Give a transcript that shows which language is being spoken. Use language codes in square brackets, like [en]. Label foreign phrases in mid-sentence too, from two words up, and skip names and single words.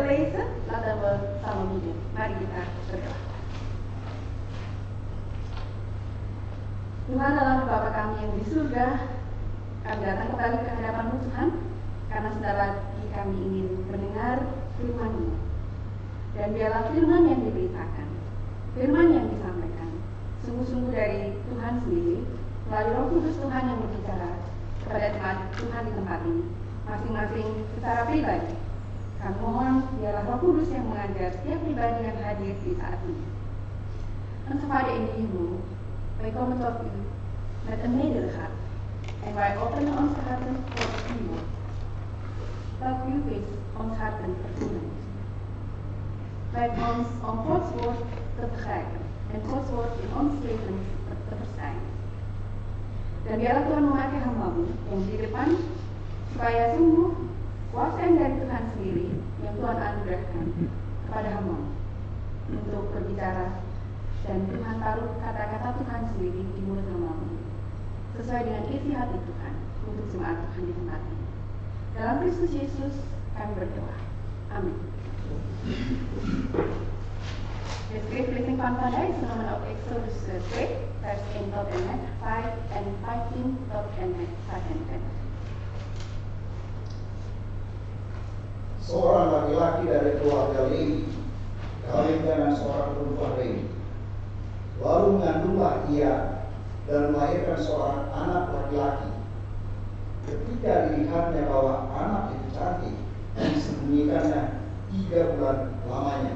[id] gereja, [nl] laten we samen bidden. [id] Mari kita berdoa. Tuhan Allah Bapa kami yang di surga, kami datang kembali ke hadapan-Mu Tuhan, karena sebentar lagi kami ingin mendengar firman-Mu. Dan biarlah firman yang diberitakan, firman yang disampaikan, sungguh-sungguh dari Tuhan sendiri, melalui Roh Kudus Tuhan yang berbicara kepada jemaat Tuhan di tempat ini, masing-masing secara pribadi. Kami mohon biarlah Roh Kudus yang mengajar setiap pribadi yang hadir di saat ini. [nl] En Vader in de hemel, wij komen tot u met een nederigheid en wij openen onze harten voor uw woord. Dat u weet ons harten vervullen. Leid ons om Gods woord te begrijpen en Gods woord in ons leven te verspreiden. [id] Dan biarlah Tuhan memakai hamba-Mu yang di depan, supaya sungguh kuasa yang dari Tuhan sendiri yang Tuhan anugerahkan kepada hamba-Mu untuk berbicara, dan Tuhan taruh kata-kata Tuhan sendiri di mulut hamba-Mu sesuai dengan isi hati Tuhan untuk jemaat Tuhan di tempat ini. Dalam Kristus Yesus kami berdoa. Amin. [nl] De schriftlezing van vandaag is genomen op Exodus 2, vers 1 tot en met 5 en 15 tot en met 25. [id] Seorang laki-laki dari keluarga Lewi kawin dengan seorang perempuan Lewi. Lalu mengandunglah ia dan melahirkan seorang anak laki-laki. Ketika dilihatnya bahwa anak itu cantik, disembunyikannya 3 bulan lamanya.